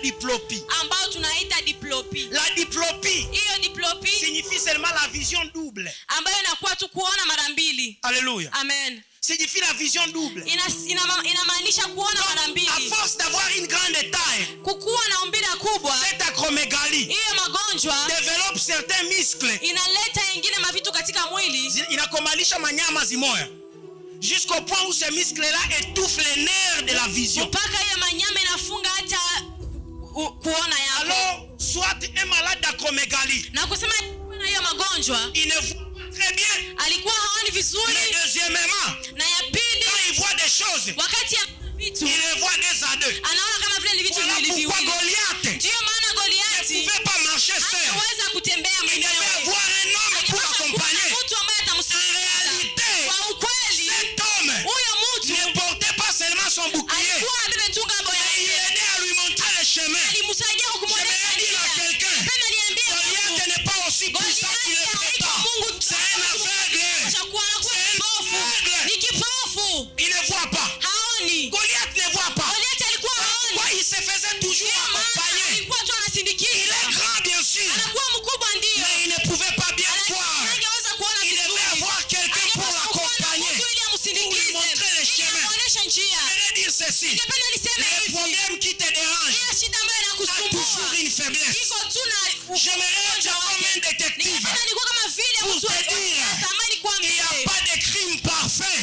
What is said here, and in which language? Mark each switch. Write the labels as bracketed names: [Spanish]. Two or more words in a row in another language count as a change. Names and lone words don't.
[French] diplopie. [Swahili] Ambao tunaita diplopie. [French] La diplopie. [Swahili] Hiyo diplopie [French] signifie seulement la vision double. [Swahili] Ambayo inakuwa tu kuona mara mbili. [French] Alléluia. Amen. Signifie la vision double. [Swahili] Inamaanisha kuona mara mbili. [French] À force d'avoir une grande taille, [Swahili] kukuwa na umbile kubwa, [French] cette acromégalie [Swahili] hiyo magonjwa [French] développe certains muscles. [Swahili] Inaleta ingine mavitu katika mwili. Inakomalisha manyama zimoya. [French] Jusqu'au point où ces muscles-là étouffent les nerfs de la vision. [Swahili] Mpaka hiyo manyama inafunga hata kuona yako. [French] Alors, soit un malade d'acromégalie. [Swahili] Na kusema na hiyo magonjwa, [French] il ne voit pas très bien. [Swahili] Alikuwa haoni vizuri. [French] Mais deuxièmement, [Swahili] na ya pili, [French] quand il voit des choses, [Swahili] wakati ya vitu, [French] il les voit deux à deux. [Swahili] Anaona kama vile ni vitu viwili. [French] Pourquoi Goliath? [Swahili] Ndio maana Goliath [French] ne pouvait pas marcher seul. [Swahili] Hawezi kutembea mwenyewe. [French] Il devait avoir un homme pour accompagner. [Swahili] Mtu ambaye atamsaidia. [French] En réalité, [Swahili] kwa ukweli, [French] cet homme [Swahili] huyo mtu [French] ne portait pas seulement son bouclier. [Swahili] Alikuwa ametunga boya. [French] Il aidait à lui montrer le chemin. [Swahili] Alimsaidia kumwonyesha njia. [French] Je vais dire à quelqu'un, Goliath n'est pas aussi puissant qu'il le prétend. C'est un aveugle. [Swahili] Ni kipofu. [French] Il ne voit pas. [Swahili] Haoni. [French] Goliath ne voit pas. [Swahili] Goliath alikuwa haoni. [French] Pourquoi il se faisait toujours accompagner? [Swahili] Alikuwa tu anasindikiza. [French] Il est grand bien sûr. [Swahili] Anakuwa mkubwa ndio. [French] Mais il ne pouvait pas bien voir. [Swahili] Hangeweza kuona [French] Il [Swahili] vizuri. [French] devait avoir quelqu'un pour l'accompagner. Pour lui montrer le chemin. Je vais dire ceci. Le problème qui te dérange a toujours une faiblesse. J'aimerais être comme un détective pour te dire il n'y a pas de crime parfait.